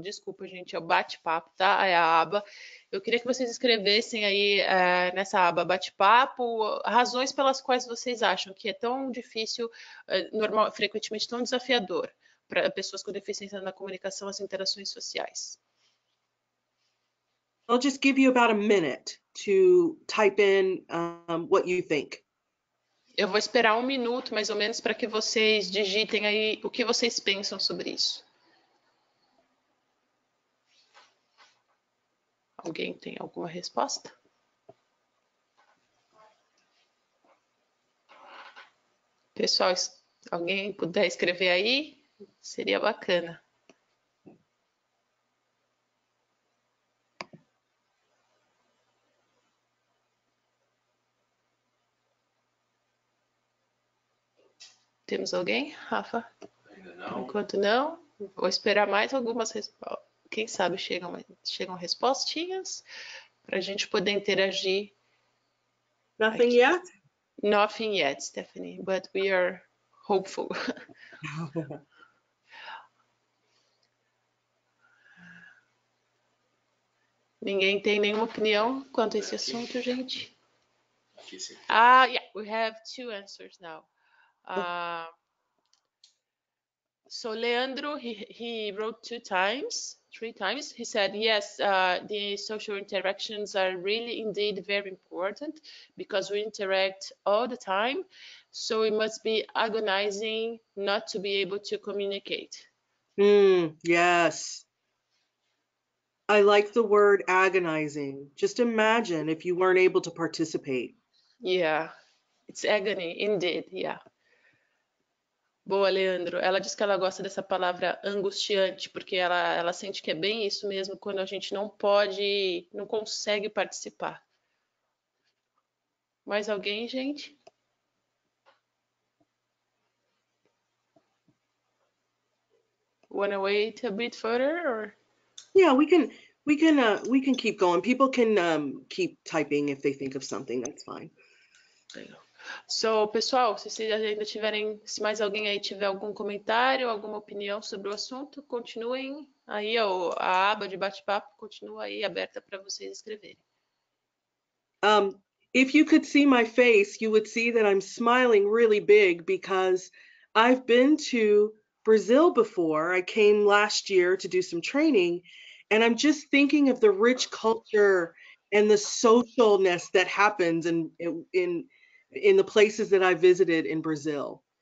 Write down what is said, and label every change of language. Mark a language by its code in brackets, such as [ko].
[pt] Desculpa, gente, é o bate-papo, tá? É a aba. Eu queria que vocês escrevessem aí nessa aba bate-papo razões pelas quais vocês acham que é tão difícil, frequentemente tão desafiador para pessoas com deficiência na comunicação, as interações sociais. [en] I'll just give you about a minute to type in what you think. [pt] Eu vou esperar um minuto, mais ou menos, para que vocês digitem aí o que vocês pensam sobre isso. Alguém tem alguma resposta? Pessoal, alguém puder escrever aí, seria bacana. Temos alguém, Rafa? Ainda não. Enquanto não, vou esperar mais algumas respostas. Quem sabe chegam respostinhas para a gente poder interagir. [en] Nothing [pt] aqui. [en] yet? Nothing yet, Stephanie, but we are hopeful. [pt] Ninguém tem nenhuma opinião quanto a esse assunto, gente? [en] Yeah, we have two answers now. So Leandro, he wrote 2 times. 3 times. He said, yes, the social interactions are really indeed very important because we interact all the time. So it must be agonizing not to be able to communicate. Yes. I like the word agonizing. Just imagine if you weren't able to participate. Yeah, it's agony, indeed, yeah. [pt] Boa, Leandro. Ela diz que ela gosta dessa palavra angustiante, porque ela sente que é bem isso mesmo quando a gente não pode, não consegue participar. Mais alguém, gente? [en] Wanna wait a bit further, or? Yeah, we can keep going. People can keep typing if they think of something. That's fine. [pt] Legal. So, pessoal, se vocês ainda tiverem, se mais alguém aí tiver algum comentário, alguma opinião sobre o assunto, continuem aí, a aba de bate-papo continua aí aberta para vocês escreverem. [en] If you could see my face, you would see that I'm smiling really big because I've been to Brazil before. I came last year to do some training, and I'm just thinking of the rich culture and the socialness that happens in the places that I visited in Brazil.